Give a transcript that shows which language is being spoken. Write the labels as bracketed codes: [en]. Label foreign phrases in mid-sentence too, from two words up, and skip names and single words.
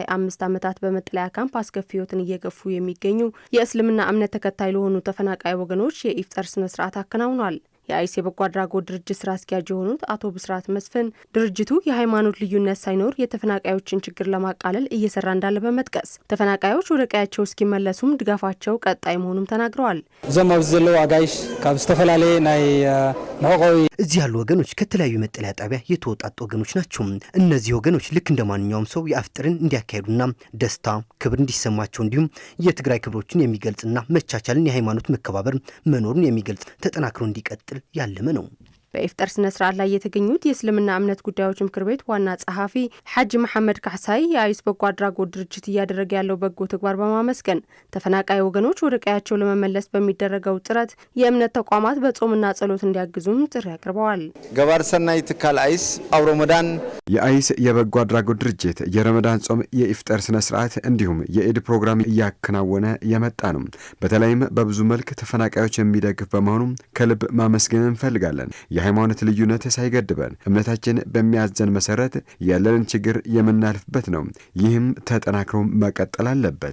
[am] 5 ዓመታት በመጠለያ ካምፕ አስከፊ ሕይወትን እየገፉ የሚገኙ የእስልምና እምነት ተከታይ ለሆኑ ተፈናቃይ ወገኖች የኢፍጣር ስነ ስርዓት አከናውኗል። የአይስ የበጎ አድራጎት ድርጅት ስራ አስኪያጅ የሆኑት አቶ ብስራት መስፍን ድርጅቱ የሃይማኖት ልዩነት ሳይኖር የተፈናቃዮችን ችግር ለማቃለል እየሰራ እንዳለ በመጥቀስ ተፈናቃዮች ወደ ቀያቸው እስኪመለሱም ድጋፋቸው ቀጣይ መሆኑም ተናግረዋል። [ti] እዞም ኣብዚ ዘለዉ አጋይሽ ካብ ዝተፈላለየ ናይ መቆዊ [am] እዚህ ያሉ ወገኖች ከተለያዩ መጠለያ ጣቢያ የተወጣጡ ወገኖች ናቸው። እነዚህ ወገኖች ልክ እንደ ማንኛውም ሰው የአፍጥርን እንዲያካሄዱና ደስታ፣ ክብር እንዲሰማቸው እንዲሁም የትግራይ ክብሮችን የሚገልጽና መቻቻልን፣ የሃይማኖት መከባበር መኖሩን የሚገልጽ ተጠናክሮ እንዲቀጥል ያለመ ነው። በኢፍጣር ስነ ስርዓት ላይ የተገኙት የእስልምና እምነት ጉዳዮች ምክር ቤት ዋና ጸሐፊ ሐጂ መሐመድ ካሕሳይ የአይስ በጎ አድራጎት ድርጅት እያደረገ ያለው በጎ ተግባር በማመስገን ተፈናቃይ ወገኖች ወደ ቀያቸው ለመመለስ በሚደረገው ጥረት የእምነት ተቋማት በጾምና ጸሎት እንዲያግዙም ጥሪ አቅርበዋል። [ti] ገባር ሰናይ ትካል አይስ አብ ረመዳን [am] የአይስ የበጎ አድራጎት ድርጅት የረመዳን ጾም የኢፍጣር ስነ ስርዓት እንዲሁም የኢድ ፕሮግራም እያከናወነ የመጣ ነው። በተለይም በብዙ መልክ ተፈናቃዮች የሚደግፍ በመሆኑ ከልብ ማመስገን እንፈልጋለን። የሃይማኖት ልዩነት ሳይገድበን እምነታችን በሚያዘን መሰረት ያለንን ችግር የምናልፍበት ነው። ይህም ተጠናክሮ መቀጠል አለበት።